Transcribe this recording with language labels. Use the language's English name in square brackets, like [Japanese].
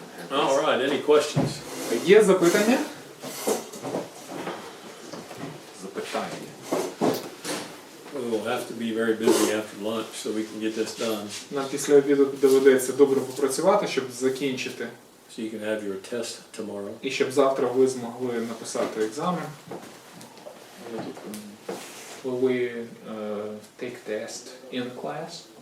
[English] All right, any questions? [Ukrainian] Є запитання? Запитання. [English] We will have to be very busy after lunch so we can get this done. [Ukrainian] Нам після обіду доведеться добре попрацювати, щоб закінчити. [English] So you can have your test tomorrow. [Ukrainian] І щоб завтра ви змогли написати екзамен. [English] Will we take test in class?